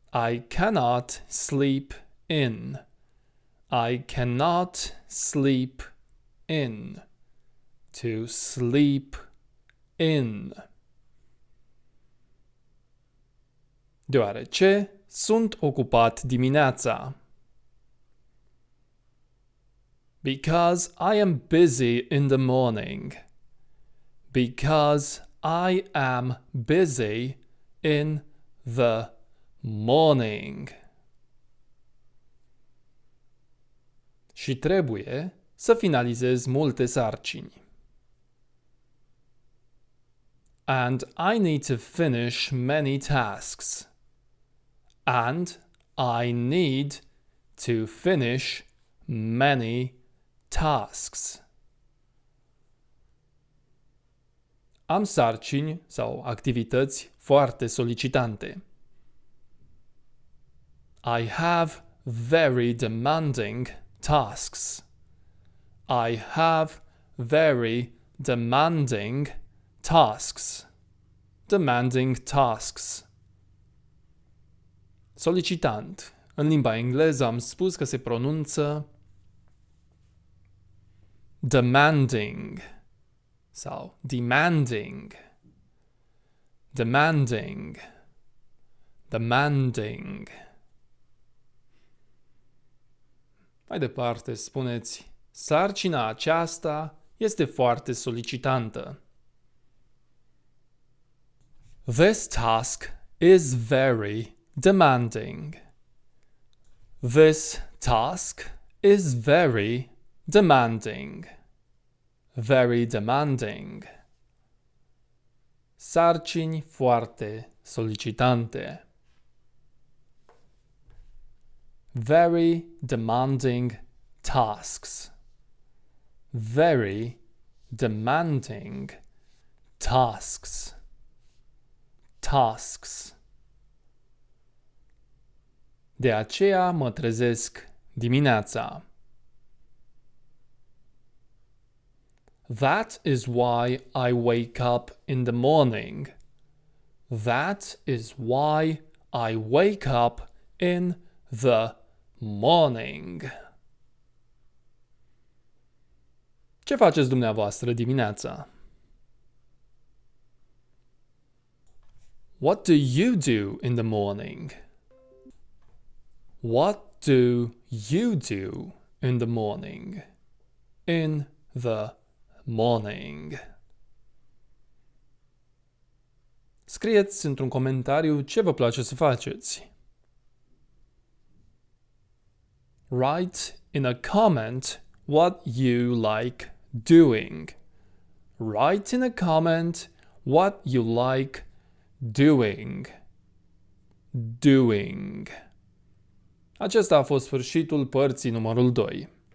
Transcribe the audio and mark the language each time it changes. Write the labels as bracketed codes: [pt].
[en] I cannot sleep in. I cannot sleep in. To sleep in. [ro] Deoarece sunt ocupat dimineața. [en] Because I am busy in the morning. Because I am busy in the morning. [ro] Și trebuie să finalizez multe sarcini. [en] And I need to finish many tasks. And I need to finish many tasks. [ro] Am sarcini sau activități foarte solicitante. [en] I have very demanding tasks. I have very demanding tasks. Demanding tasks. [ro] Solicitant. În limba engleză am spus că se pronunță demanding sau demanding. [en] Demanding. Demanding. [ro] Mai departe spuneți, sarcina aceasta este foarte solicitantă. [en] This task is very demanding. This task is very demanding. Very demanding. [ro] Sarcini foarte solicitante. [en] Very demanding tasks. Very demanding tasks. Tasks. [ro] De aceea mă trezesc dimineața. [en] That is why I wake up in the morning. That is why I wake up in the morning. [ro] Ce faceți dumneavoastră dimineața? [en] What do you do in the morning? What do you do in the morning? In the morning. [ro] Scrieți într-un comentariu ce vă place să faceți. [en] Write in a comment what you like doing. Write in a comment what you like doing. [ro] Doing. Acesta a fost sfârșitul părții numărul 2.